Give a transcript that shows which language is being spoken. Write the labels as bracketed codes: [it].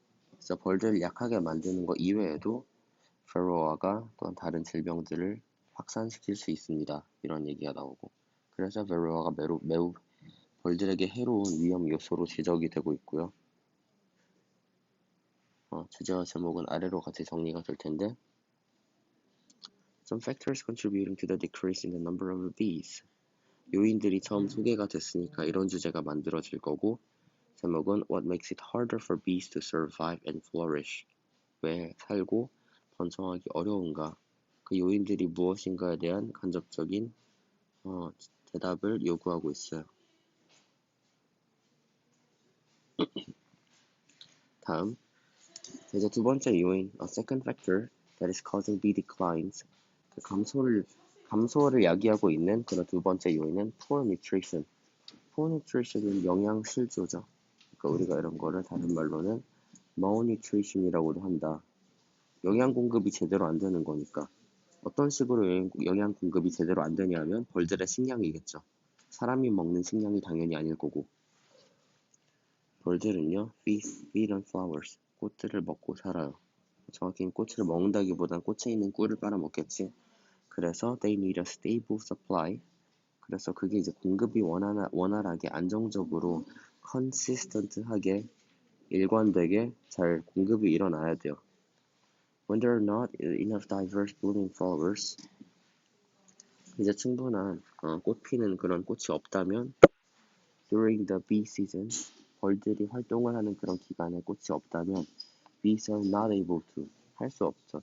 [ko] 그래서 벌들을 약하게 만드는 것 이외에도 베로아가 또한 다른 질병들을 확산시킬 수 있습니다. 이런 얘기가 나오고 그래서 베로아가 매우 벌들에게 해로운 위험 요소로 지적이 되고 있고요. 주제와 제목은 아래로 같이 정리가 될 텐데 [en] Some factors contributing to the decrease in the number of bees. [ko] 요인들이 처음 소개가 됐으니까 이런 주제가 만들어질 거고 제목은 [en] What makes it harder for bees to survive and flourish. [ko] 왜 살고 번성하기 어려운가? 그 요인들이 무엇인가에 대한 간접적인 대답을 요구하고 있어요. 다음 이제 두 번째 요인, [en] a second factor that is causing bee declines. [ko] 그 감소를 야기하고 있는 그런 두 번째 요인은 [en] poor nutrition. poor nutrition [ko] 은 영양 실조죠. 그러니까 우리가 이런 거를 다른 말로는 malnutrition이라고도 한다. 영양 공급이 제대로 안 되는 거니까. 어떤 식으로 영양 공급이 제대로 안 되냐면 벌들의 식량이겠죠. 사람이 먹는 식량이 당연히 아닐 거고. [en] 벌들은요, feed on flowers. [ko] 꽃들을 먹고 살아요. 정확히는 꽃을 먹는다기보단 꽃에 있는 꿀을 빨아먹겠지. [en] 그래서 they need a stable supply. [ko] 그래서 그게 이제 공급이 원활하게 안정적으로 consistent하게 일관되게 잘 공급이 일어나야 돼요. [en] When there are not enough diverse blooming flowers, [ko] 이제 충분한 꽃 피는 그런 꽃이 없다면 [en] during the bee season, [ko] 벌들이 활동을 하는 그런 기간에 꽃이 없다면 [en] bees are not able to [ko] 할 수 없죠.